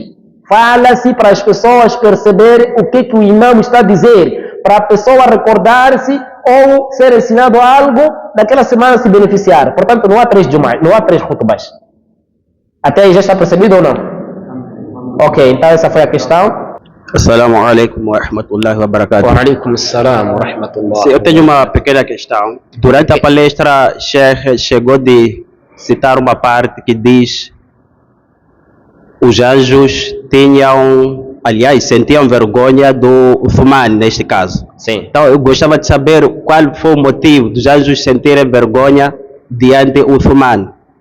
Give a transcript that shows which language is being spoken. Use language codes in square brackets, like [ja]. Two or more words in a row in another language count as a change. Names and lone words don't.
[pt] Fala-se para as pessoas perceberem o que o imam está a dizer, para a pessoa recordar-se ou ser ensinado algo daquela semana se beneficiar. Portanto, não há 3 Jum'a, não há 3 khutbahs. Até aí já está percebido ou não? Ok, então essa foi a questão. [ar] السلام عليكم ورحمة الله وبركاته. وعليكم السلام ورحمة الله. [pt] Sim, eu tenho uma pequena questão. Durante a palestra, Sheikh chegou de citar uma parte que diz: os anjos sentiam vergonha do Uthman, neste caso. Sim. Então eu gostava de saber qual foi o motivo dos anjos sentirem vergonha diante do Uthman.